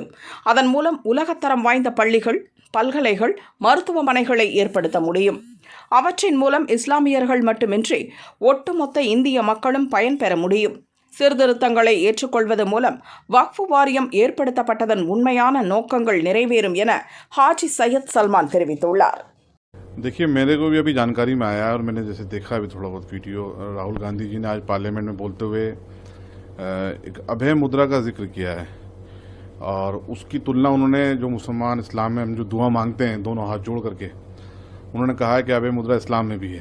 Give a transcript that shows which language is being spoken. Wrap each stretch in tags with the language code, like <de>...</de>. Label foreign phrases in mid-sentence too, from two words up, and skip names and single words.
<ta>அதன் மூலம் உலகத்தரம் வாய்ந்த பள்ளிகள், பல்கலைகள், மருத்துவமனைகளை ஏற்படுத்த முடியும். அவற்றின் மூலம் இஸ்லாமியர்கள் மட்டுமின்றி ஒட்டுமொத்த இந்திய மக்களும் பயன்பெற முடியும். சீர்திருத்தங்களை ஏற்றுக்கொள்வது மூலம் வக்ஃபு வாரியம் ஏற்படுத்தப்பட்டதன் உண்மையான நோக்கங்கள் நிறைவேறும் என ஹாஜி சையத் சல்மான் தெரிவித்துள்ளார்.</ta> <hi>देखिए, मेरे को भी अभी जानकारी में आया और मैंने जैसे देखा अभी थोड़ा बहुत वीडियो, राहुल गांधी जी ने आज पार्लियामेंट में बोलते हुए एक अभय मुद्रा का जिक्र किया है और उसकी तुलना उन्होंने जो मुसलमान इस्लाम में हम जो दुआ मांगते हैं दोनों हाथ जोड़ करके, उन्होंने कहा है कि अभय मुद्रा इस्लाम में भी है।</hi>